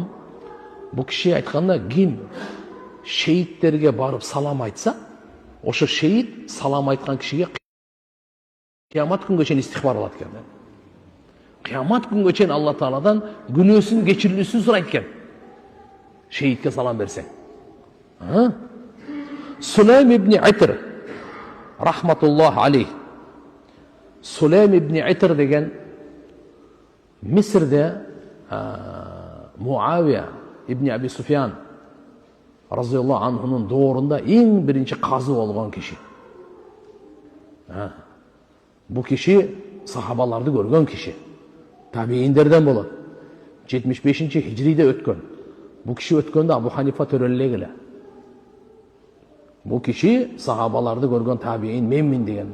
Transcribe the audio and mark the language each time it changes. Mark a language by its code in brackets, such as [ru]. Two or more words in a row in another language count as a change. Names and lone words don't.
[ky] Бу киши айтканда, ким шейттерге барып салам айтса, ошо шейит салам айткан кишиге кыямат күнгө чейин истихбар алат экен. Кыямат күнгө чейин Алла Тааладан күнөөсүн кечирилүүсүн сурайт экен. Шейтке салам берсең. Сулейм ибн Итр [ar] رحمة الله عليه. [ky] Сулейм ибн Итр деген Мисрде Муавия ибн Аби Суфьян [ar] رضي الله عنه [ky] доорунда эң биринчи казы болгон киши. Бу киши сахабаларды көргөн киши. Табииндерден болот. 75-хижриде өткөн. Бу киши өткөндө Абу Ханифа төрөлөлөг эле. Бу киши сахабаларды көргөн табиин менмин деген.